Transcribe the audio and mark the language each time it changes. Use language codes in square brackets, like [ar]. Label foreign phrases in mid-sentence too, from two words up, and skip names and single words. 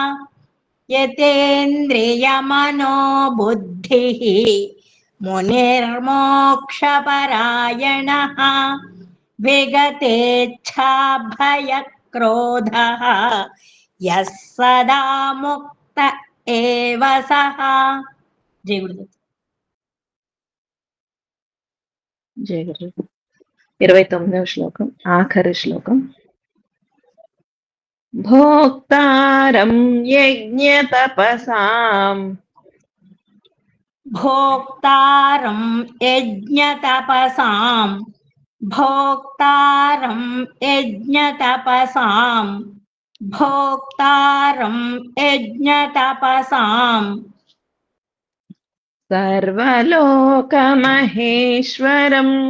[sa] यतेन्द्रियमनो बुद्धिः मुनिर्मोक्षपरायणः विगतेच्छाभयक्रोधः यः सदा मुक्त एव सः जय गुरुदेव [te] జయ గురు 29వ శ్లోకం ఆఖరి శ్లోకం [sa] భోక్తారం యజ్ఞతపసాం भोक्तारं यज्ञतपसां भोक्तारं यज्ञतपसां भोक्तारं यज्ञतपसां సర్వలోకమహేశ్వరం